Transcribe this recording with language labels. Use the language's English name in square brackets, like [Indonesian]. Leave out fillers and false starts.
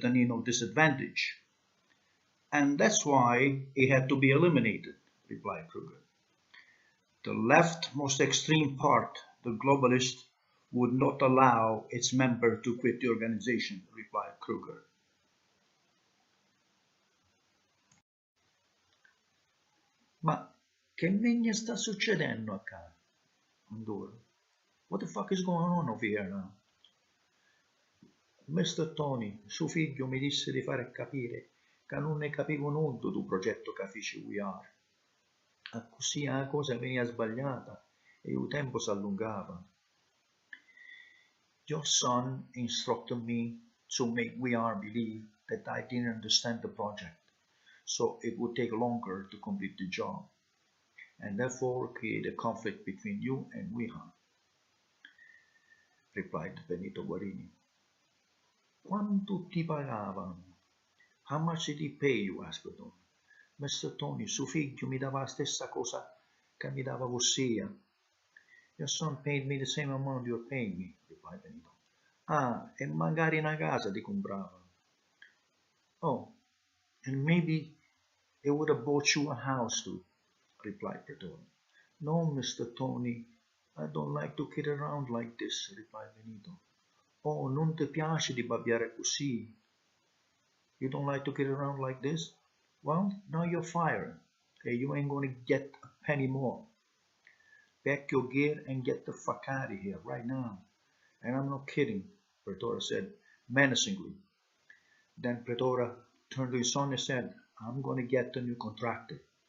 [English] Danino's disadvantage. And that's why he had to be eliminated, replied Kruger. The left most extreme part, the globalist, would not allow its member to quit the organization, replied Kruger. [Italian] Ma che negna sta succedendo a casa? [English] What the fuck is going on over here now? Mr. [Italian] Tony, suo figlio mi disse di fare capire che non ne capivo nulla del progetto che fece Weehar. A così la cosa veniva sbagliata e il tempo si allungava. [English] Your son instructed me to make Weehar believe that I didn't understand the project, so it would take longer to complete the job, and therefore create a conflict between you and Weehar, replied Benito Guarini. [Italian] Quanto ti pagavano? [English] How much did he pay you? Asked Tony. Mr. [Italian] Tony, suo figlio mi dava la stessa cosa che mi dava Ossia. [English] Your son paid me the same amount you're paying me, replied Benito. [Italian] Ah, e magari una casa ti comprava. [English] Oh, and maybe he would have bought you a house too, replied Tony. No, Mr. Tony, I don't like to kid around like this, replied Benito. [Italian] Oh, non ti piace di babbiare così? [English] You don't like to kid around like this? Well, now you're fired, and you ain't gonna get a penny more. Pack your gear and get the fuck out of here right now. And I'm not kidding, Pretora said menacingly. Then Pretora turned to his son and said, I'm gonna get a new contractor.